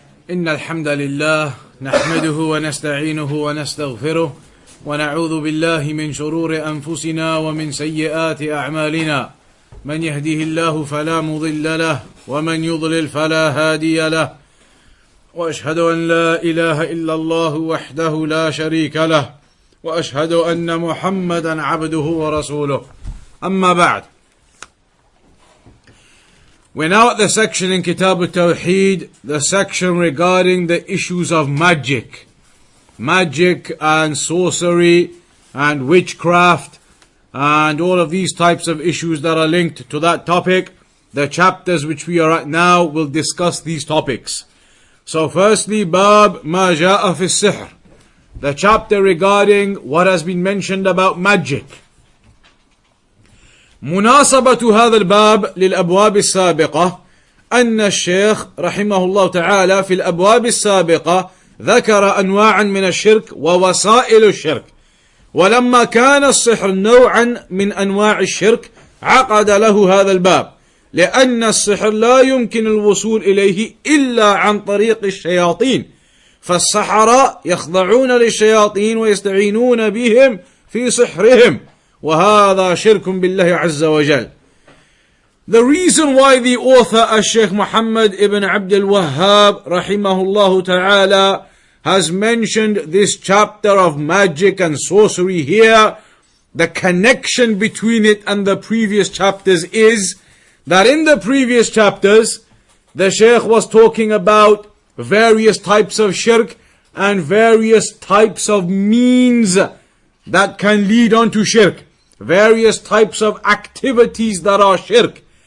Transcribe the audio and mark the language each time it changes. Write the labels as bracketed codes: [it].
[ar] إن الحمد لله نحمده ونستعينه ونستغفره ونعوذ بالله من شرور أنفسنا ومن سيئات أعمالنا، من يهده الله فلا مضل له ومن يضلل فلا هادي له، وأشهد أن لا إله إلا الله وحده لا شريك له، وأشهد أن محمدا عبده ورسوله. أما بعد. [en] We're now at the section in Kitaab at-Tawheed, the section regarding the issues of magic. Magic and sorcery and witchcraft and all of these types of issues that are linked to that topic. The chapters which we are at now will discuss these topics. So firstly, Bab Ma Ja'a fi Sihr, the chapter regarding what has been mentioned about magic. [ar] مناسبة هذا الباب للأبواب السابقة أن الشيخ رحمه الله تعالى في الأبواب السابقة ذكر أنواعا من الشرك ووسائل الشرك، ولما كان السحر نوعا من أنواع الشرك عقد له هذا الباب، لأن السحر لا يمكن الوصول إليه إلا عن طريق الشياطين، فالسحرة يخضعون للشياطين ويستعينون بهم في سحرهم، وهذا شرك بالله عز وجل. [en] The reason why the author Shaykh Muhammad ibn Abdul Wahhab rahimahullah ta'ala has mentioned this chapter of magic and sorcery here, the connection between it and the previous chapters is that in the previous chapters the Shaykh was talking about various types of shirk and various types of means that can lead on to shirk, various types of activities that are shirk.